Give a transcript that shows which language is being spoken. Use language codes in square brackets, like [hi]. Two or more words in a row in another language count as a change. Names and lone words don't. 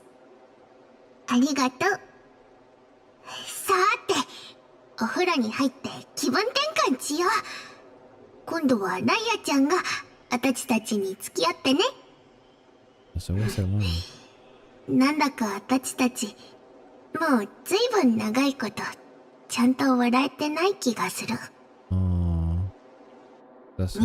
[ja] ありがとう。さーて、お風呂に入って気分転換しよう。今度はナイアちゃんが私たちに付き合ってね。 [es] Las aguas hermanas. [ja] なんだか私たちもうずいぶん長いことちゃんと笑えてない気がする。 [en] Ah. That's